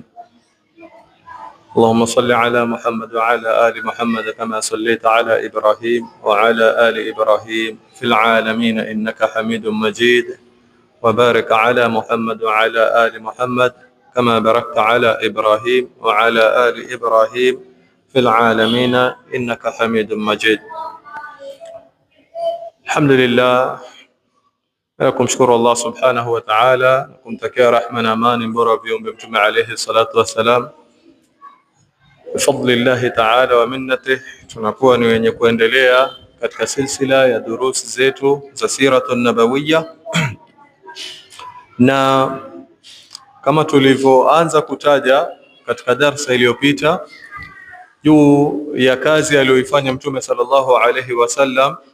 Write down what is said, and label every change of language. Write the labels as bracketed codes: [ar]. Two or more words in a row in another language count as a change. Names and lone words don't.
[ar] اللهم صل على محمد وعلى آل محمد كما صليت على إبراهيم وعلى آل إبراهيم في العالمين إنك حميد مجيد، وبارك على محمد وعلى آل محمد كما باركت على إبراهيم وعلى آل إبراهيم في العالمين إنك حميد مجيد. الحمد لله. [sw] Kumshukuru [ar] الله سبحانه وتعالى, [sw] kumtakia rehma na amani mbora viumbe Mtume [ar] عليه الصلاة والسلام. بفضل الله تعالى ومنته, [sw] tunakuwa ni wenye kuendelea katika silsila ya durusi zetu za [ar] السيرة النبوية [sw] na kama tulivyoanza kutaja katika darsa iliyopita juu ya kazi aliyoifanya Mtume [ar] صلى الله عليه وسلم,